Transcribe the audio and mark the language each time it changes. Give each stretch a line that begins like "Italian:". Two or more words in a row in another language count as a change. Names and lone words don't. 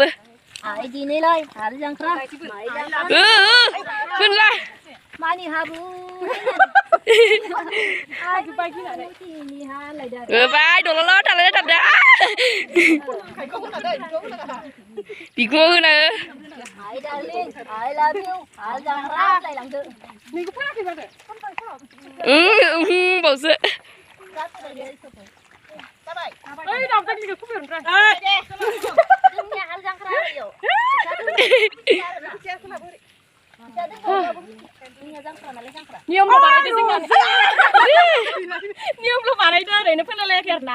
Bodo: दिनैलाय हाल जांख्रा फोनला मानि हाबु होबाय दल'ल' थालाय थाबदा बिखौ होना
English: Hai darling, I love you.
Bodo: Hal जांख्रा लायलांदो बावसो ओइ दावदानिखौ खुबैहरनिफ्राय जोंनिया हाल जांख्रा होयो नियमल' बानायदो जोंना नियमल' बानायदो ओरैनो फोनलायलायाखै आरो ना